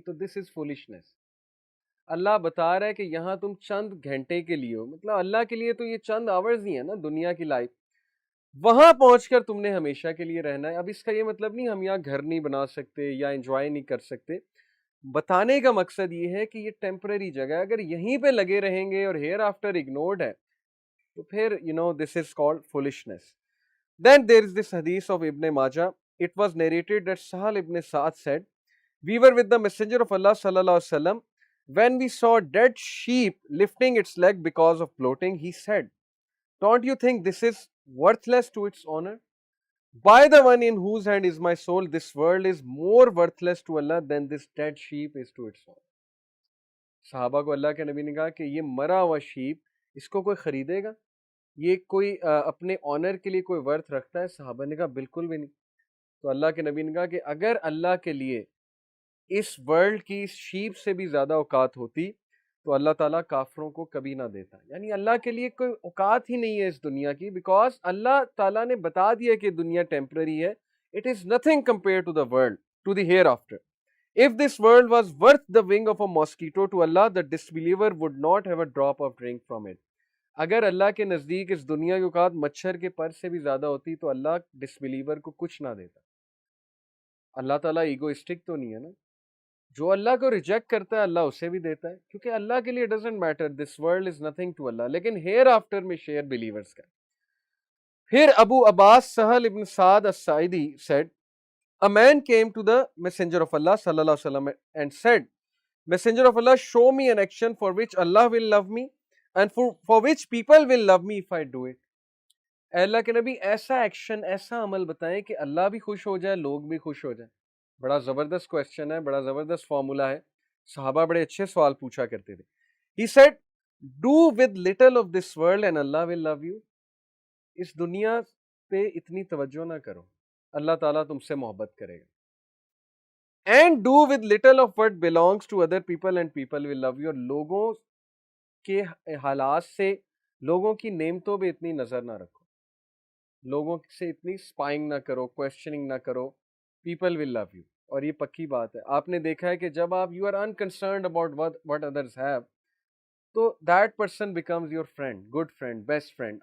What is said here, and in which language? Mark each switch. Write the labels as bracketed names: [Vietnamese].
[Urdu] تو [English] This is foolishness. [Urdu] اللہ بتا رہا ہے کہ یہاں تم چند گھنٹے کے لیے ہو, مطلب اللہ کے لیے تو یہ چند آورز ہی ہیں نا دنیا کی لائف, وہاں پہنچ کر تم نے ہمیشہ کے لیے رہنا ہے. اب اس کا یہ مطلب نہیں ہم یہاں گھر نہیں بنا سکتے یا انجوائے نہیں کر سکتے. بتانے کا مقصد یہ ہے کہ یہ ٹیمپرری جگہ ہے, اگر یہیں پہ لگے رہیں گے اور ہیئر آفٹر اگنورڈ ہے تو پھر [English] this is called foolishness. Then there is this hadith of Ibn Majah. It was narrated that Sahal ibn Sa'ad said, we were with the Messenger of Allah sallallahu alaihi wasallam. When we saw dead sheep lifting its leg because of bloating, he said, don't you think this is worthless to its owner? By the one in whose hand is my soul, this world is more worthless to Allah than this dead sheep is to its owner. [Urdu] صحابہ کو اللہ کے نبی نے کہا کہ یہ مرا ہوا شیپ, اس کو کوئی خریدے گا؟ یہ کوئی اپنے آنر کے لیے کوئی ورتھ رکھتا ہے؟ صحابہ نے کہا بالکل بھی نہیں. تو اللہ کے نبی نے کہا کہ اگر اللہ کے لیے اس ورلڈ کی شیپ سے بھی زیادہ اوقات ہوتی تو اللہ تعالیٰ کافروں کو کبھی نہ دیتا. یعنی اللہ کے لیے کوئی اوقات ہی نہیں ہے اس دنیا کی, بیکاز اللہ تعالیٰ نے بتا دیا کہ دنیا ٹیمپرری ہے. [English] It is nothing compare to the world, to the hereafter. If this world was worth the wing of a mosquito to Allah, the disbeliever would not have a drop of drink from it. [Urdu] اگر اللہ کے نزدیک اس دنیا کی اوقات مچھر کے پر سے بھی زیادہ ہوتی تو اللہ ڈسبلیور کو کچھ نہ دیتا. اللہ تعالیٰ ایگوئسٹک تو نہیں ہے نا, جو اللہ کو ریجیکٹ کرتا ہے اللہ اسے بھی دیتا ہے, کیونکہ اللہ کے لیے [English] Doesn't matter, this world is nothing to Allah. [Urdu] لیکن ہیئر آفٹر میں شیئر بلیورز کا. [English] پھر Abu Abbas Sahl ibn Saad al-Saidi said, a man came to the messenger of Allah sallallahu alaihi wasallam and said, messenger of Allah, show me an action for which Allah will love me and for which people will love me if I do it. [Urdu] اے اللہ کے نبی ایسا action, ایسا عمل بتائیں کہ اللہ بھی خوش ہو جائے, لوگ بھی خوش ہو جائیں. بڑا زبردست کویسچن ہے, بڑا زبردست فارمولا ہے. صحابہ بڑے اچھے سوال پوچھا کرتے تھے. [English] He said, do with little of this world and Allah will love you. [Urdu] اس دنیا پہ اتنی توجہ نہ کرو, اللہ تعالیٰ تم سے محبت کرے گا. [English] And do with little of what belongs to other people and people will love you. [Urdu] اور لوگوں کے حالات سے, لوگوں کی نعمتوں پہ اتنی نظر نہ رکھو, لوگوں سے اتنی سپائنگ نہ کرو, کویسچننگ نہ کرو. [English] People will love you. [Urdu] اور یہ پکی بات ہے. آپ نے دیکھا ہے کہ جب آپ [English] You are unconcerned about what others have, تو that person becomes your friend, good friend, best friend.